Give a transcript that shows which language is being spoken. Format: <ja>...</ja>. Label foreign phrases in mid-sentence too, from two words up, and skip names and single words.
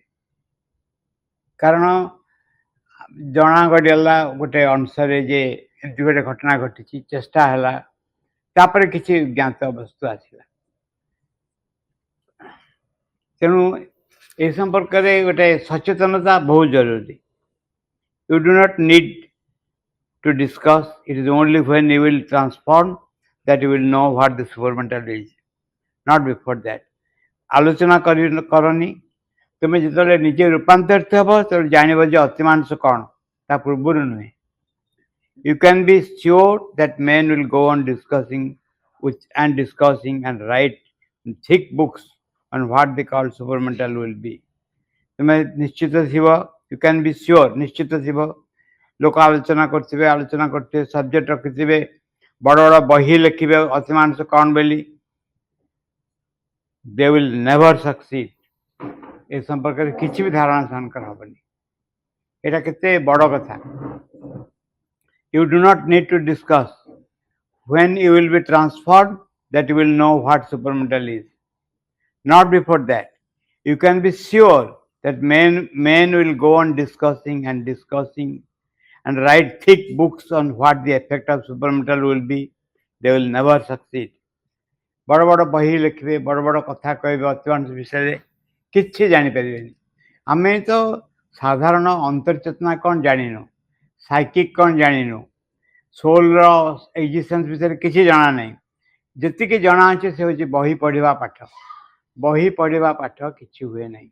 <or>କାରଣ ଜଣା ଗଡ଼ିଗଲା ଗୋଟେ ଅନୁସାରେ ଯେ ଏମିତି ଗୋଟେ ଘଟଣା ଘଟିଛି, ଚେଷ୍ଟା ହେଲା, ତାପରେ କିଛି ଜ୍ଞାତ ବସ୍ତୁ ଆସିଲା। ତେଣୁ ଏ ସମ୍ପର୍କରେ ଗୋଟେ ସଚେତନତା ବହୁତ ଜରୁରୀ।</or> <en>You do not need to discuss. It is only when you will transform that you will know what the supramental is. Not before that.</en> <or>ଆଲୋଚନା କରନି। ତୁମେ ଯେତେବେଳେ ନିଜେ ରୂପାନ୍ତରିତ ହେବ ସେତେବେଳେ ଜାଣିବ ଯେ ଅତିମାଂସ କ'ଣ, ତା ପୂର୍ବରୁ ନୁହେଁ।</or> <en>You can be sure that men will go on discussing and write thick books on what they call supramental will be.</en> <or>ତୁମେ ନିଶ୍ଚିତ ଥିବ,</or> <en>you can be sure,</en> <or>ନିଶ୍ଚିତ ଥିବ, ଲୋକ ଆଲୋଚନା କରୁଥିବେ, ସବଜେକ୍ଟ ରଖିଥିବେ, ବଡ଼ ବଡ଼ ବହି ଲେଖିବେ ଅତିମାଂସ କ'ଣ ବୋଲି।</or> <en>They will never succeed.</en> <or>ଏ ସମ୍ପର୍କରେ କିଛି ବି ଧାରଣା ସେମାନଙ୍କର ହେବନି। ଏଇଟା କେତେ ବଡ଼ କଥା।</or> <en>You do not need to discuss. When you will be transformed, that you will know what supramental is. Not before that. You can be sure that men will go on discussing and write thick books on what the effect of supramental will be. They will never succeed.</en> <or>ବଡ଼ ବଡ଼ ବହି ଲେଖିବେ, ବଡ଼ ବଡ଼ କଥା କହିବେ ଅତିମାଂସ ବିଷୟରେ, କିଛି ଜାଣିପାରିବେନି। ଆମେ ତ ସାଧାରଣ ଅନ୍ତର୍ଚେତନା କ'ଣ ଜାଣିନୁ, ସାଇକିକ୍ କ'ଣ ଜାଣିନୁ,</or> <en>solar existence</en> <or>ବିଷୟରେ କିଛି ଜଣା ନାହିଁ। ଯେତିକି ଜଣା ଅଛି ସେ ହେଉଛି ବହି ପଢ଼ିବା ପାଠ। ବହି ପଢ଼ିବା ପାଠ କିଛି ହୁଏ ନାହିଁ।</or>